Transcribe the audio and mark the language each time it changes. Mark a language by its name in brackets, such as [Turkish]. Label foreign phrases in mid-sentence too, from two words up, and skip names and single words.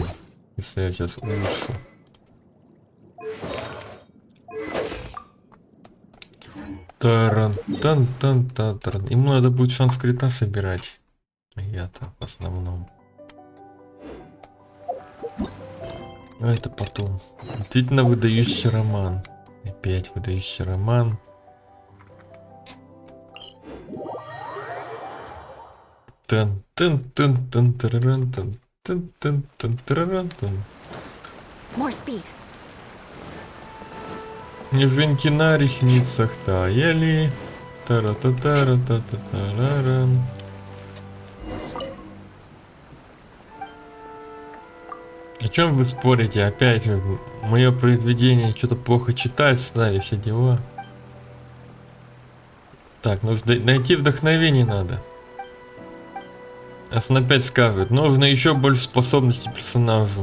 [Russian] Если я сейчас улучшу. Таран. Ему надо будет шанс крита собирать. А я-то в основном. А это потом. Действительно выдающийся роман. Опять выдающийся роман. [English] More speed. [Russian] Снежинки на ресницах таяли. Тара-та-тара-та-та-тарарам. О чем вы спорите? Опять мое произведение что-то плохо читать стали, все дела. Так, нужно найти вдохновение надо. Если он опять скажет, нужно еще больше способностей персонажу.